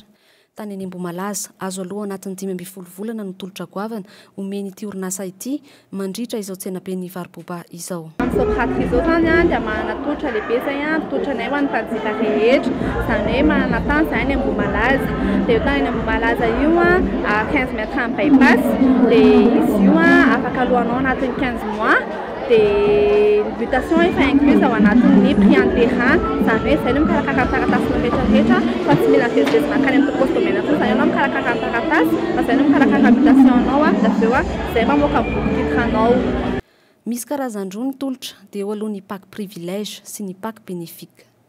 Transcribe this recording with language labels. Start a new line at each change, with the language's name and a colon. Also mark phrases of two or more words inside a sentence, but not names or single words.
Malagasy: Tany any Ambohimalaza, azo aloha anatin'ny 12 volana no tolotra goavana omen'ity Orinasa ity mandritra izao tsenabe ny varoboba izao. Am'izao izao zany dia manana tolotra lehibe zay tolotra nay ho an'ny mpanjifa rehetra, zany hoe manana tany zay any Ambohimalaza. Dia io tany any Ambohimalaza io 15
French: mètres en bypass,
Malagasy: dia izy io afaka alohanao anatin'ny 15 mois.
French: Des mutations
Malagasy: efa incluse ao anatin'ny
French: prix en terrain,
Malagasy: zany hoe zay no mikarakara taratasy rehetrarehetra fa tsy mila vezivezina makany amin'ny topostomena fotsiny, zany ianao mikarakara taratasy fa zay no mikarakara mutation anao da aveo zay mamoaka boky anao. Misy karazany roa ny tolotra dia eo aloha ny Pack Privilège sy ny Pack Benefique.